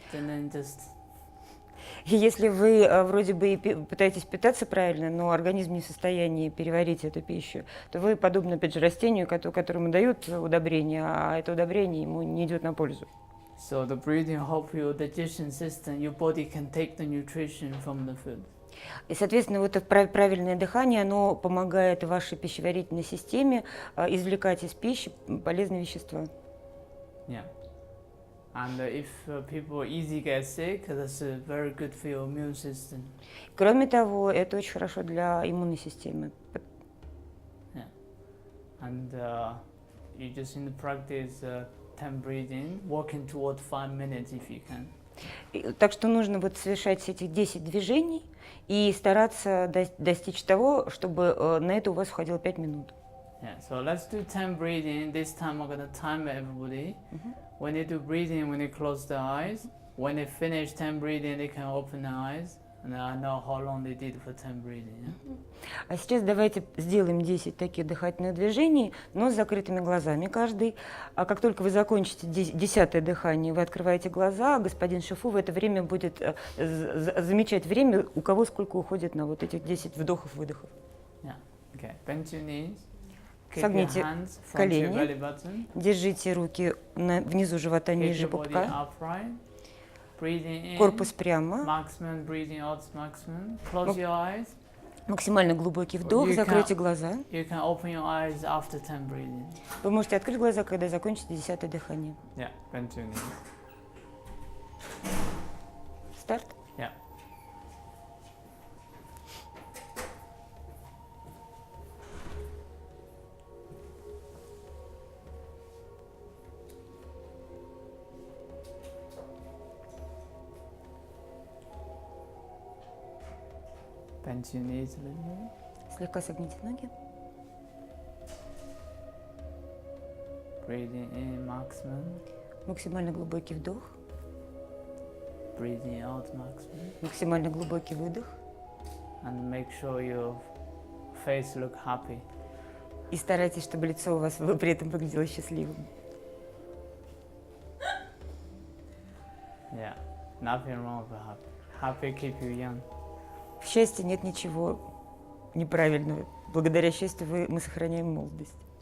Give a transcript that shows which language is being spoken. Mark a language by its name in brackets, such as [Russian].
[English] Then just. [Russian] И если вы вроде бы и пытаетесь питаться правильно, но организм не в состоянии переварить эту пищу, то вы подобны, опять же, растению, которому дают удобрение, а это удобрение ему не идет на пользу. [English] So the breathing help your digestion system. Your body can take the nutrition from the food. [Russian] И, соответственно, вот это правильное дыхание, оно помогает вашей пищеварительной системе извлекать из пищи полезные вещества. [English] Yeah. And if people easy get sick, that's very good for your immune system. [Russian] Кроме того, это очень хорошо для иммунной системы. [English] Yeah. And you just need to practice 10 breathing, walking toward 5 minutes if you can. [Russian] Так что нужно вот совершать эти 10 движений и стараться достичь того, чтобы на это у вас уходило 5 минут. [English] Yeah, so let's do 10 breathing. This time I'm going to time everybody. When they do breathing, when they close their eyes, when they finish 10 breathing, they can open their eyes. And I know how long they did for 10 breathing. Yeah? [Russian] А сейчас давайте сделаем 10 таких дыхательных движений, но с закрытыми глазами каждый. А как только вы закончите 10-е дыхание, вы открываете глаза, а господин Шифу в это время будет замечать время, у кого сколько уходит на вот этих 10 вдохов-выдохов. [English] Yeah. Okay. Bend your knees. Keep your [Russian] Согните [English] hands front to your belly [Russian] колени, [English] button. [Russian] держите руки внизу живота, [English] Keep [Russian] ниже [English] your body [Russian] пупка, [English] upright. Breathing in. [Russian] корпус прямо, [English] Maximum breathing out, maximum. Close your eyes. [Russian] максимально глубокий вдох, закройте глаза. [English] You can open your eyes after 10 breathing. [Russian] Вы можете открыть глаза, когда закончите 10-е дыхание. [English] Yeah, bend your knees. [Russian] Старт. [English] Yeah. Bend your knees a little bit. [Russian] Слегка согните ноги. [English] Breathing in maximum. [Russian] Максимально глубокий вдох. [English] Breathing out maximum. [Russian] Максимально глубокий выдох. [English] And make sure your face look happy. [Russian] И старайтесь, чтобы лицо у вас при этом выглядело счастливым. [English] Yeah, nothing wrong with happy. Happy keep you young. [Russian] В счастье нет ничего неправильного. Благодаря счастью мы сохраняем молодость.